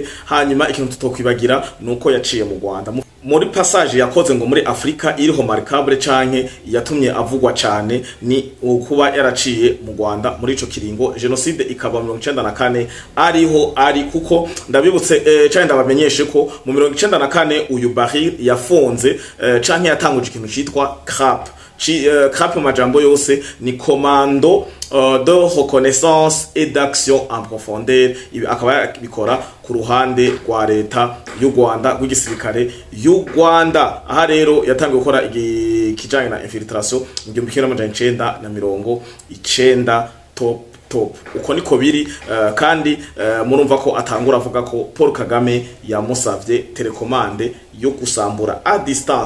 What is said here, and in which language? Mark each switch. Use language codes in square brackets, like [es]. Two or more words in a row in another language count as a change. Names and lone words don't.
[rn] Hanyuma ikintu tutokwibagira nuko yaciye mu Rwanda muri passage yakoze ngo muri Afrika iriho markable canke yatumye avugwa cyane, ni kuba yaraciye mu Rwanda muri ico kiringo genocide ikaba 1994 ariho ari, kuko ndabibutse cyane ndabamenyeshe ko mu 1994 uyu Baril yafonze canke yatanguje ikintu citwa CRAP CRAP mu majambo yose ni [fr] commando de reconnaissance et d'action en profondeur. [rn] Akaba bikora ku ruhande rwa leta y'u Rwanda rw'igisirikare y'u Rwanda. Aha rero yatangiye gukora ikijanye na infiltration mu 1990 top uko niko biri kandi murumva ko atangura avuga ko Paul Kagame yamusavye telecommande yo kusambura [fr] a distance.